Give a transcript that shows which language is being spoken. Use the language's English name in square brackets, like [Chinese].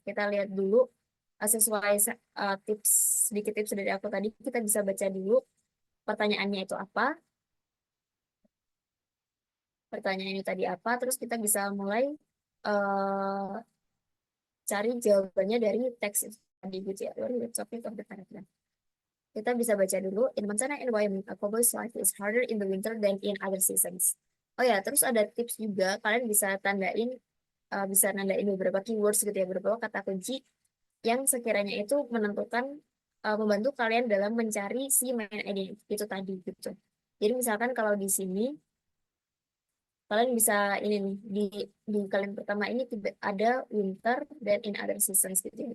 [Indonesian] Kita lihat dulu sesuai tips sedikit tips dari aku tadi, kita bisa baca dulu pertanyaannya itu apa. Pertanyaan ini tadi apa, terus kita bisa mulai eh, cari jawabannya dari teks itu tadi gitu ya. [English] What is the topic of the paragraph? [Indonesian] Kita bisa baca dulu. [English] In Montana environment, a cowboy's life is harder in the winter than in other seasons. [Indonesian] Oh ya, terus ada tips juga. Kalian bisa nandain beberapa keywords gitu ya, beberapa kata kunci yang sekiranya itu membantu kalian dalam mencari si main ID itu tadi gitu. Jadi misalkan kalau di sini kalian bisa ini nih di kalian pertama ini ada winter dan [English] in other seasons [Indonesian] gitu ya.